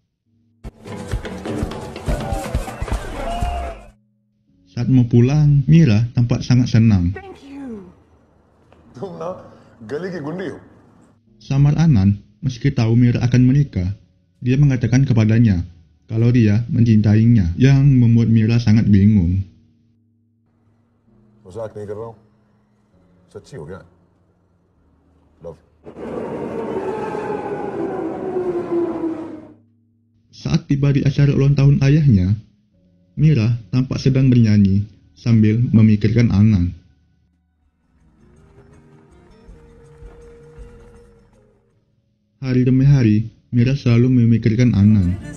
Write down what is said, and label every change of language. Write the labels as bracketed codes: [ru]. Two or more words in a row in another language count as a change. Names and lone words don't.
[id] Saat mau pulang, Mira tampak sangat senang. Samar Anan Meski tahu Mira akan menikah, dia mengatakan kepadanya kalau dia mencintainya, yang membuat Mira sangat bingung. [hi] मजाक नहीं कर रहा हूं सच्ची हो गया लव [id] Saat tiba di acara ulang tahun ayahnya, Mira tampak sedang bernyanyi sambil memikirkan Anand. Hari demi hari, Mira selalu memikirkan Anand.